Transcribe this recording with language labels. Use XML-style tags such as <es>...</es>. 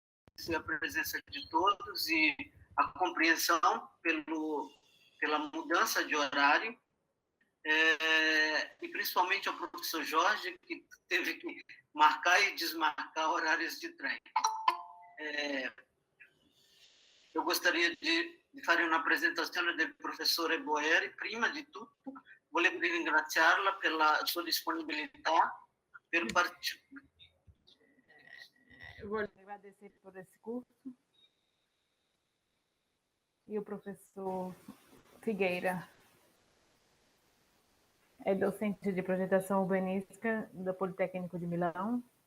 <pt>agradecer a presença de todos e a compreensão pela mudança de horário, e principalmente ao professor Jorge, que teve que marcar e desmarcar horários de trem. Eu gostaria de</pt> <it>fare una presentazione del professore Boeri. Prima di tutto volevo ringraziarla per la sua disponibilità per partecipare.</it> <pt>Eu vou agradecer por esse curso. E o professor Figueira é docente de projetação urbanística do Politécnico de Milão.</pt>